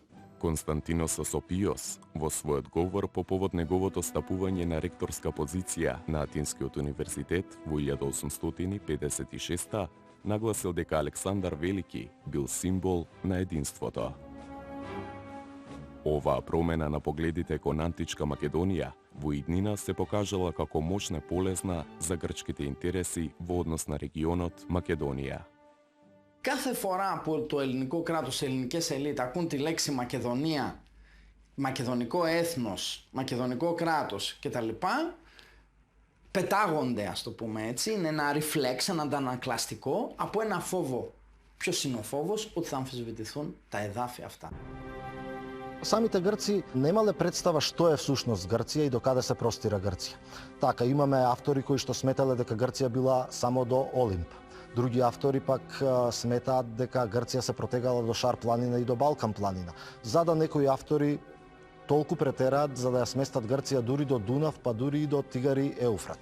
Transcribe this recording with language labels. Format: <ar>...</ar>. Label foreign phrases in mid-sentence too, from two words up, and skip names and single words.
<mk>Константинос Осопиос, во својот говор по повод неговото стапување на ректорска позиција на Атинскиот универзитет во 1856 нагласил дека Александар Велики бил символ на единството. Оваа промена на погледите кон античка Македонија во иднина се покажала како мощна полезна за грчките интереси во однос на регионот Μακεδονία.</mk> <el>Κάθε φορά που το ελληνικό κράτος, οι ελληνικές ελίτ ακούν τη λέξη Μακεδονία, μακεδονικό έθνος, μακεδονικό κράτος κτλ, πετάγονται, ας το πούμε έτσι, είναι ένα reflex, ένα αντανακλαστικό από ένα φόβο. Ποιος είναι ο φόβος? Ότι θα αμφισβητηθούν τα εδάφια αυτά.</el> <mk>Самите Грци немале представа што е всушност Грција и до каде се простира Грција. Така, имаме автори кои што сметале дека Грција била само до Олимп. Други автори пак сметаат дека Грција се протегала до Шар планина и до Балкан планина. За да некои автори толку претераат за да ја сместат Грција дури до Дунав, па дури и до Тигари и Еуфрат.</mk>